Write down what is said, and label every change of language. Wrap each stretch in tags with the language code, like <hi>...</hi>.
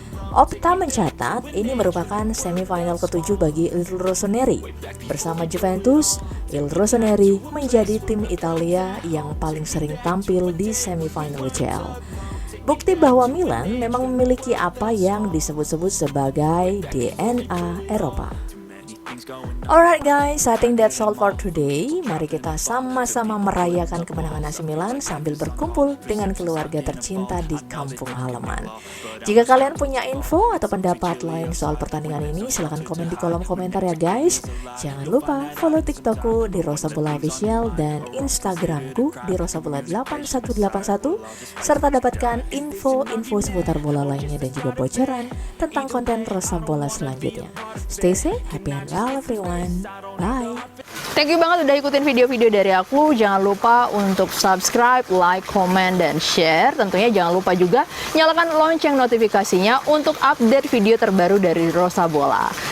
<id>Opta mencatat ini merupakan semifinal ke-7 bagi Il Rossoneri. Bersama Juventus, Il Rossoneri menjadi tim Italia yang paling sering tampil di semifinal UCL. Bukti bahwa Milan memang memiliki apa yang disebut-sebut sebagai DNA Eropa.</id> <en>Alright guys, I think that's all for today.</en> <id>Mari kita sama-sama merayakan kemenangan AC Milan sambil berkumpul dengan keluarga tercinta di kampung halaman. Jika kalian punya info atau pendapat lain soal pertandingan ini, silahkan komen di kolom komentar ya guys. Jangan lupa follow TikTokku di Rosa Bola Official dan Instagramku di rosabola8181 serta dapatkan info-info seputar bola lainnya dan juga bocoran tentang konten Rosa Bola selanjutnya.</id> <en>Stay safe, happy and well everyone. Bye. Thank you</en> <id>banget udah ikutin video-video dari aku. Jangan lupa untuk subscribe, like, comment, dan share. Tentunya jangan lupa juga nyalakan lonceng notifikasinya untuk update video terbaru dari Rosa Bola.</id>